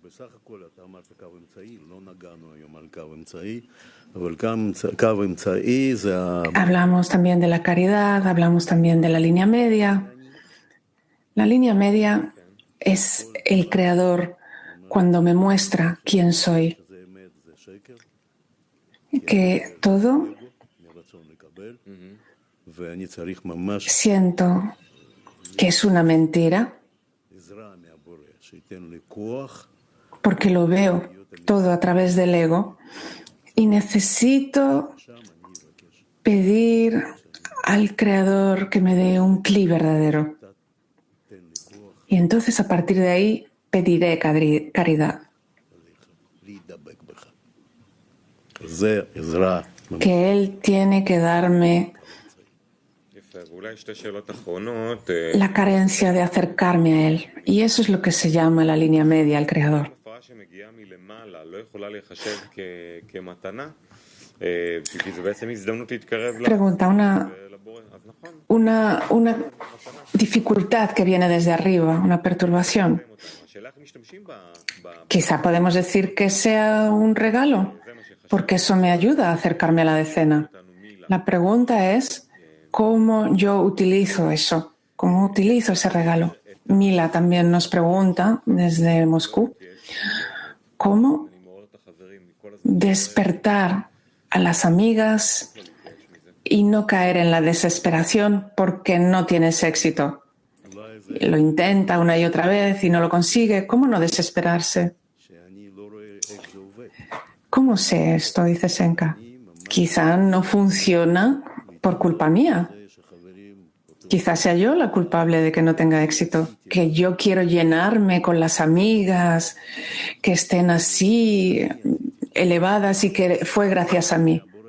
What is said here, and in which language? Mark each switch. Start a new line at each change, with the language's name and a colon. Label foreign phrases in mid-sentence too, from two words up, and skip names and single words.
Spanish: Hablamos también de la caridad, hablamos también de la línea media. La línea media es el Creador cuando me muestra quién soy. Que todo
Hebrew: ואני צריך ממש
Spanish: siento que es una mentira,
Hebrew: עזרה מהבורא, שייתן לי כוח
Spanish: porque lo veo todo a través del ego y necesito pedir al Creador que me dé un cli verdadero. Y entonces a partir de ahí pediré caridad.
Hebrew: להידבק בך. זה עזרה.
Spanish: Que Él tiene que darme
Hebrew: יפה, ואולי שתי שאלות אחרונות.
Spanish: la carencia de acercarme a Él. Y eso es lo que se llama la línea media al Creador.
Hebrew: הפרעה שמגיעה מלמעלה לא יכולה להיחשב כמתנה, כי זה בעצם הזדמנות להתקרב
Spanish: Pregunta,
Hebrew: לבורא. אז נכון,
Spanish: una dificultad que viene desde arriba, una perturbación.
Hebrew: השאלה איך משתמשים
Spanish: Quizá podemos decir que sea un regalo, porque eso me ayuda a acercarme a la decena. La pregunta es cómo yo utilizo eso, cómo utilizo ese regalo. Mila también nos pregunta desde Moscú, ¿cómo despertar a las amigas y no caer en la desesperación porque no tienes éxito? Lo intenta una y otra vez y no lo consigue. ¿Cómo no desesperarse?
Hebrew: שאני לא רואה איך זה עובד.
Spanish: ¿Cómo sé esto? Dice Senka. Quizá no funciona por culpa mía. Quizá sea yo la culpable de que no tenga éxito. Que yo quiero llenarme con las amigas, que estén así elevadas y que fue gracias a mí.